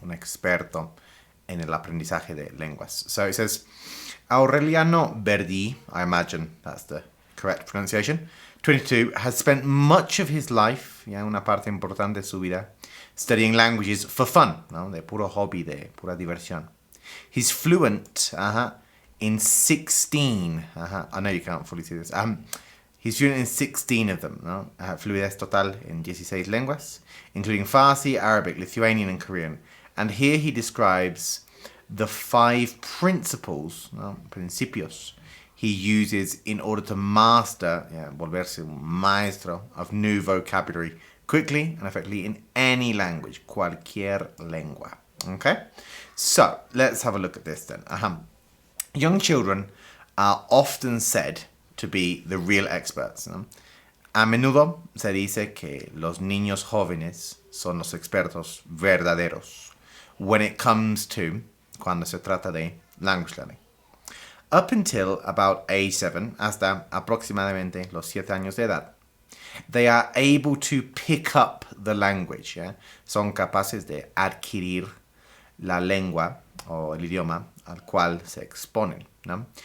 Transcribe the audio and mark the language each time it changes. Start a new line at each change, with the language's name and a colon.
Spanish: Un experto en el aprendizaje de lenguas.
English: So it says, Aureliano Verdi, I imagine that's the correct pronunciation, 22, has spent much of his life,
Spanish: una parte importante de su vida,
English: studying languages for fun, ¿no?
Spanish: De puro hobby, de pura diversión.
English: He's fluent in 16, I know you can't fully see this, he's fluent in 16 of them, ¿no?
Spanish: Fluidez total en 16 lenguas,
English: including Farsi, Arabic, Lithuanian, and Korean. And here he describes the 5 principles, ¿no? Principios, he uses in order to master,
Spanish: volverse un maestro
English: of new vocabulary quickly and effectively in any language,
Spanish: cualquier lengua.
English: Okay? So, let's have a look at this then. Young children are often said to be the real experts, ¿no?
Spanish: A menudo se dice que los niños jóvenes son los expertos verdaderos
English: when it comes to,
Spanish: cuando se trata de
English: language learning. Up until about age 7,
Spanish: hasta aproximadamente los 7 años de edad,
English: they are able to pick up the language,
Spanish: son capaces de adquirir la lengua o el idioma al cual se exponen, ¿no?